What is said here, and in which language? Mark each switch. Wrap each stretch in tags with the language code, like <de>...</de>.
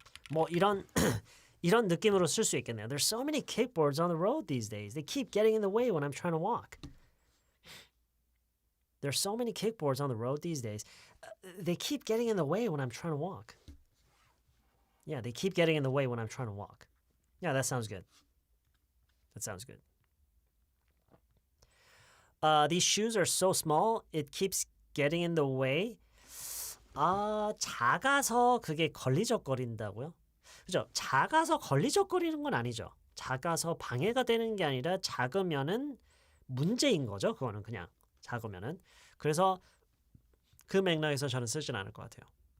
<ko>뭐 이런 이런 느낌으로 쓸 수 있겠네요.</ko> <en>There's so many kickboards on the road these days. They keep getting in the way when I'm trying to walk. There's so many kickboards on the road these days. They keep getting in the way when I'm trying to walk. Yeah, they keep getting in the way when I'm trying to walk. Yeah, that sounds good. That sounds good. These shoes are so small, it keeps getting in the way.</en> <ko>작아서 그게 걸리적거린다고요? 그죠? 작아서 걸리적거리는 건 아니죠. 작아서 방해가 되는 게 아니라 작으면은 문제인 거죠. 그거는 그냥 작으면은. 그래서 그 맥락에서 저는 쓰진 않을 것 같아요.</ko>